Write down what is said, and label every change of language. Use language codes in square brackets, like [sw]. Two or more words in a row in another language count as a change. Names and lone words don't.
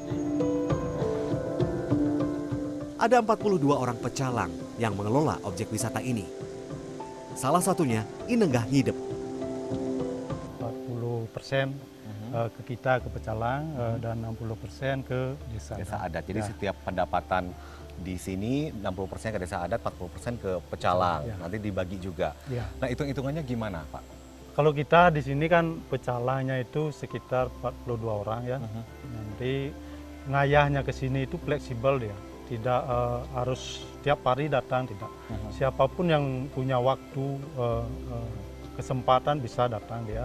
[id] Ada 42 orang pecalang yang mengelola objek wisata ini. Salah satunya Inenggah Ngidep. 40% ke kita, ke pecalang, dan 60% ke desa adat. Jadi setiap pendapatan di sini 60% ke desa adat, 40% ke pecalang. Nanti dibagi juga. Nah, hitung-hitungannya gimana, Pak? Kalau kita di sini kan pecalangnya itu sekitar 42 orang ya. Nanti ngayahnya ke sini itu fleksibel dia. Tidak harus tiap hari datang, tidak. Siapapun yang punya waktu, kesempatan bisa datang dia.